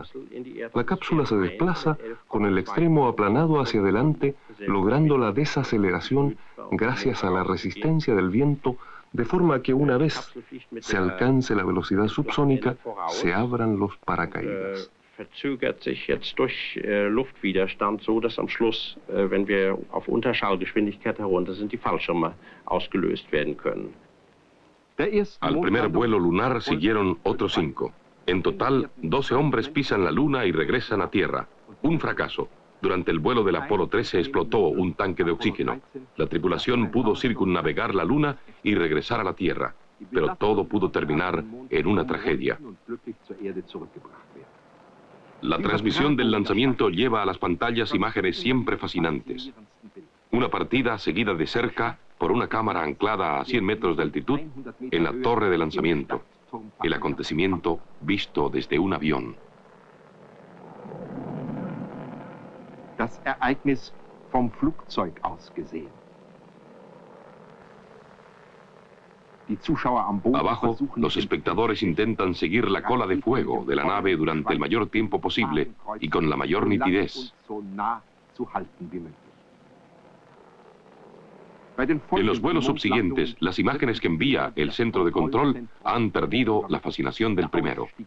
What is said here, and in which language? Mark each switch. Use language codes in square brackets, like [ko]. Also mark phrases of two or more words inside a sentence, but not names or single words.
[es] La cápsula se desplaza con el extremo aplanado hacia adelante, logrando la desaceleración gracias a la resistencia del viento, de forma que una vez se alcance la velocidad subsónica, se abran los paracaídas. [de] verzögert sich jetzt durch Luftwiderstand so, dass am Schluss, wenn wir auf Unterschallgeschwindigkeit herunter sind, die Fallschirme ausgelöst werden können. [es] Al primer vuelo lunar siguieron otros 5. En total, 12 hombres pisan la Luna y regresan a Tierra. Un fracaso. Durante el vuelo del Apolo 13 explotó un tanque de oxígeno. La tripulación pudo circunnavegar la Luna y regresar a la Tierra, pero todo pudo terminar en una tragedia. La transmisión del lanzamiento lleva a las pantallas imágenes siempre fascinantes. Una partida seguida de cerca por una cámara anclada a 100 metros de altitud en la torre de lanzamiento. El acontecimiento visto desde un avión. [de] Das Ereignis vom Flugzeug aus gesehen. Die Zuschauer am Boden [es] Abajo, los espectadores intentan seguir la cola de fuego de la nave durante el mayor tiempo posible y con la mayor nitidez. En los vuelos subsiguientes, las imágenes que envía el centro de control han perdido la fascinación del primero.